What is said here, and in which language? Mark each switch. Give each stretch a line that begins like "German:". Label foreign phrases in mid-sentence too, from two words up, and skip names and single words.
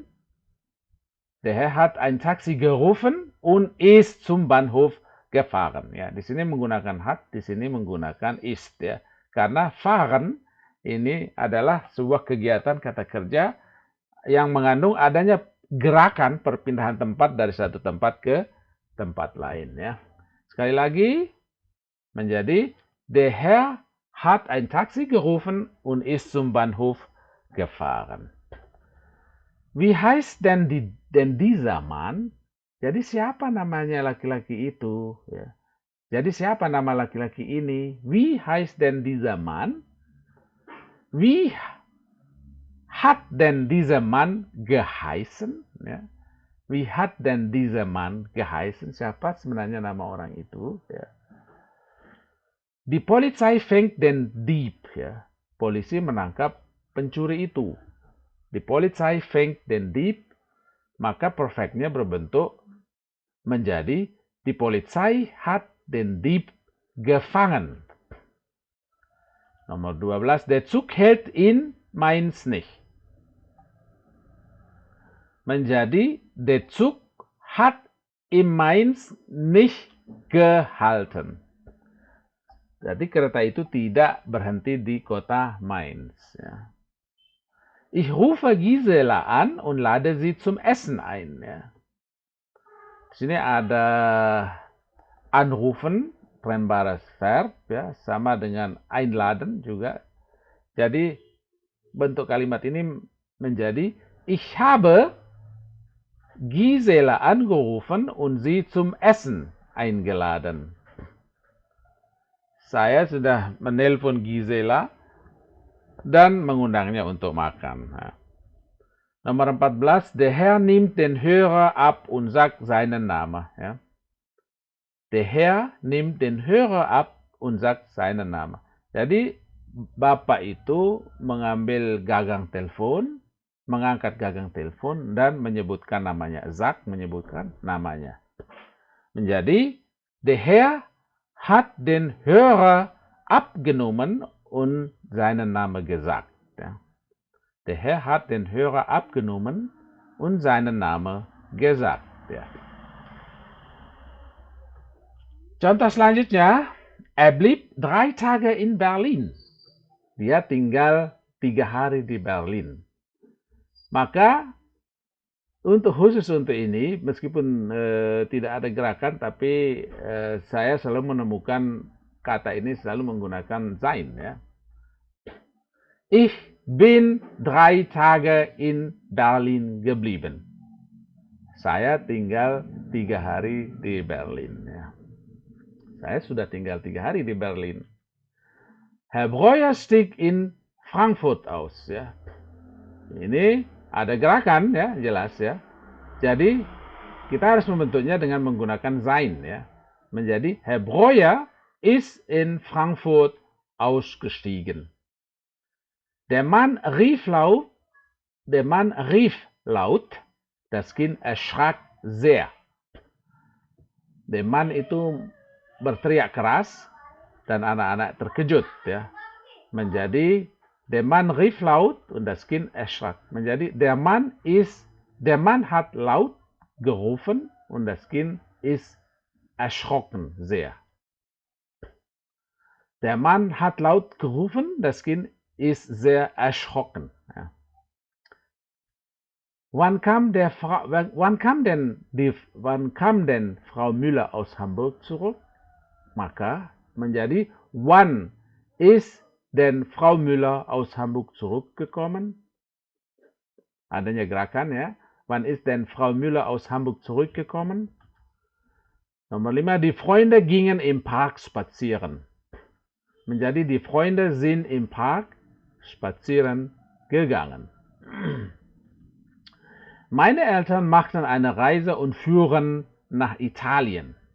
German: Der Herr hat ein Taxi gerufen und ist zum Bahnhof gefahren.
Indonesian: Ya, di sini menggunakan hat, di sini menggunakan ist ya. Karena fahren ini adalah sebuah kegiatan kata kerja yang mengandung adanya gerakan perpindahan tempat dari satu tempat ke tempat lain ya. Sekali lagi menjadi der Herr hat ein Taxi gerufen und ist zum Bahnhof gefahren.
German: Wie heißt denn dieser Mann?
Indonesian: Jadi siapa namanya laki-laki itu? Ya. Jadi siapa nama laki-laki ini?
German: Wie heißt denn dieser Mann? Wie hat denn dieser Mann geheißen?
Indonesian: Ya.
German: Wie hat denn dieser Mann geheißen?
Indonesian: Siapa sebenarnya nama orang itu? Ya.
German: Die Polizei fängt den Dieb.
Indonesian: Ya. Polisi menangkap pencuri itu.
German: Die Polizei fängt den Dieb.
Indonesian: Maka perfectnya berbentuk menjadi
German: die Polizei hat den Dieb gefangen. Nomor 12, der Zug hält in Mainz nicht. Menjadi der Zug hat in Mainz nicht gehalten.
Indonesian: Jadi kereta itu tidak berhenti di kota Mainz. Ya.
German: Ich rufe Gisela an und lade sie zum Essen ein.
Indonesian: Ya. Di sini ada anrufen,
German: trennbares Verb,
Indonesian: ya, sama dengan einladen juga. Jadi bentuk kalimat ini menjadi
German: ich habe Gisela angerufen und sie zum Essen eingeladen.
Indonesian: Saya sudah menelpon Gisela dan mengundangnya untuk makan. Nah. Nomor 14,
German: der Herr nimmt den Hörer ab und sagt seinen Namen. Ja. Der Herr nimmt den Hörer ab und sagt seinen Namen.
Indonesian: Jadi, bapak itu mengambil gagang telepon, mengangkat gagang telepon, dan menyebutkan namanya. Sagt menyebutkan namanya. Menjadi,
German: der Herr hat den Hörer abgenommen und seinen Namen gesagt. Ja. Der Herr hat den Hörer abgenommen und seinen Namen gesagt.
Indonesian: Ya. Contoh selanjutnya,
German: er blieb 3 Tage in Berlin.
Indonesian: Dia tinggal 3 hari di Berlin. Maka khusus untuk ini, meskipun tidak ada gerakan, tapi saya selalu menemukan kata ini selalu menggunakan sein. Ya.
German: Ich bin 3 Tage in Berlin geblieben.
Indonesian: Saya tinggal 3 hari di Berlin. Ya. Saya sudah tinggal 3 hari di Berlin.
German: Herr Breuer stieg in Frankfurt aus.
Indonesian: Ya. Ini ada gerakan, ya, jelas ya. Jadi kita harus membentuknya dengan menggunakan sein. Ya.
German: Menjadi Herr Breuer ist in Frankfurt ausgestiegen. Der Mann rief laut, das Kind erschrak sehr. Der Mann
Indonesian: itu berteriak keras dan anak-anak terkejut. Ya.
German: Menjadi der Mann rief laut und das Kind erschrak. Menjadi der Mann hat laut gerufen und das Kind ist erschrocken sehr. Der Mann hat laut gerufen, das Kind ist sehr erschrocken. Ja. Wann kam denn Frau Müller aus Hamburg zurück?
Indonesian: Maka menjadi
German: wann ist denn Frau Müller aus Hamburg zurückgekommen?
Indonesian: Adanya gerakan ya.
German: Wann ist denn Frau Müller aus Hamburg zurückgekommen? Nomor 5, die Freunde gingen im Park spazieren. Menjadi die Freunde sind im Park spazieren gegangen. Meine Eltern machten eine Reise und führen nach Italien.